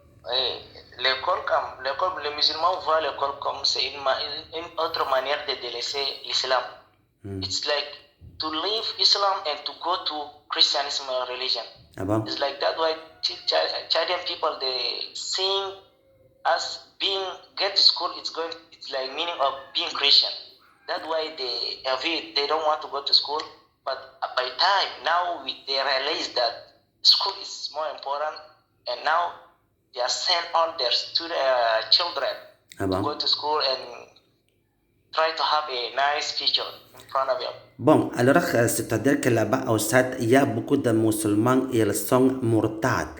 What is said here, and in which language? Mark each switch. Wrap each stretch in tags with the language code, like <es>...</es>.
<fr>Oui, les musulmans voient l'école comme c'est une autre manière de délaisser l'islam.</fr> <en>It's like to leave Islam and to go to Christianism religion.</en> <fr>Ah bon?</fr> <en>It's like that why Chadian people they seeing us being get to school. It's like meaning of being Christian. That's why they don't want to go to school. But by time now they realize that school is more important, and now they are send all their children Ah to</en> <fr>bon?</fr> <en>go to school and try to have a nice future in front of them.</en> <fr>Bon, alors c'est-à-dire que là-bas au Tchad, il y a beaucoup de musulmans et ils sont murtad.</fr>